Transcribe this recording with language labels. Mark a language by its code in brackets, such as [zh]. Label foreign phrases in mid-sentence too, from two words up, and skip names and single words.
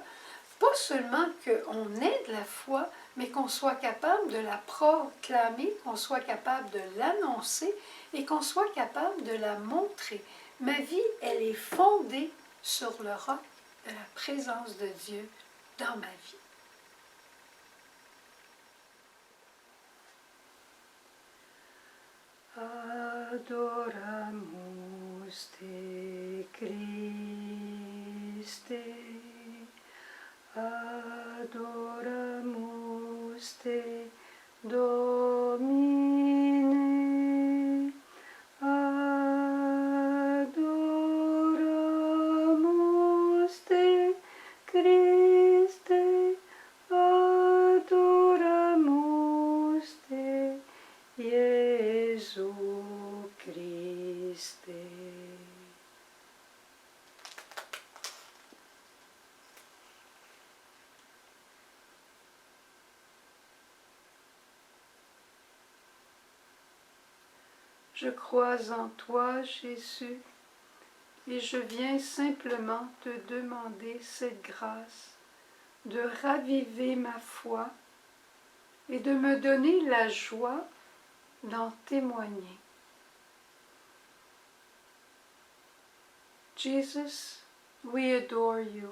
[fr] Pas seulement qu'on ait de la foi, mais qu'on soit capable de la proclamer, qu'on soit capable de l'annoncer et qu'on soit capable de la montrer. Ma vie, elle est fondée sur le roc de la présence de Dieu dans ma vie. [la] Adoramus te, Christe, adoramus te, Domine, adoramus te, Christe, adoramus te, Jésus Christe. [fr] Je crois en toi, Jésus, et je viens simplement te demander cette grâce de raviver ma foi et de me donner la joie d'en témoigner. [en] Jesus, we adore you.